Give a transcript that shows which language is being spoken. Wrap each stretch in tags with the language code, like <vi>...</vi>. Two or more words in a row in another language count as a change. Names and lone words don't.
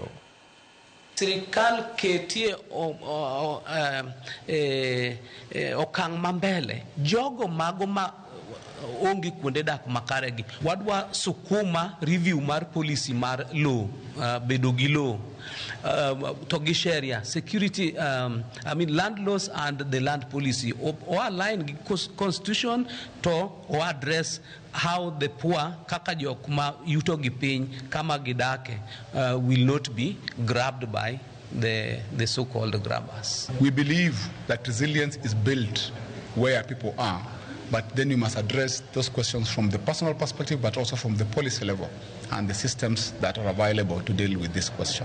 <luo>Sirikal ketie okang' mambele jogo mago ma ongi kuonde dak makaregi. Wadwa sukuma review mar policy mar law, bedo gi law, to gi sheria,</luo> <en>security, land laws and the land policy, or align constitution to or address how the poor,</en> <luo>kaka jok ma yuto gi piny kama gidake,</luo> <en>will not be grabbed by the so-called grabbers. We believe that resilience is built where people are, but then you must address those questions from the personal perspective, but also from the policy level and the systems that are available to deal with this question.</en>